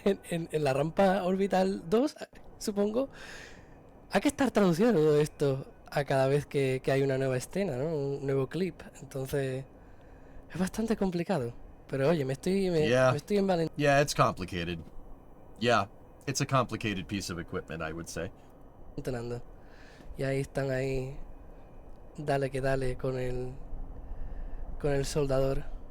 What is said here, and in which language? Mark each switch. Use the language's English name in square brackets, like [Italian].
[Spanish] en la rampa orbital 2, supongo, hay que estar traduciendo todo esto a cada vez que hay una nueva escena, ¿no? Un nuevo clip. Entonces, es bastante complicado. Pero oye, me estoy envalentando. [English] Yeah, it's complicated. Yeah, it's a complicated piece of equipment, I would say. [Spanish] Y ahí están ahí. Dale que dale con el soldador.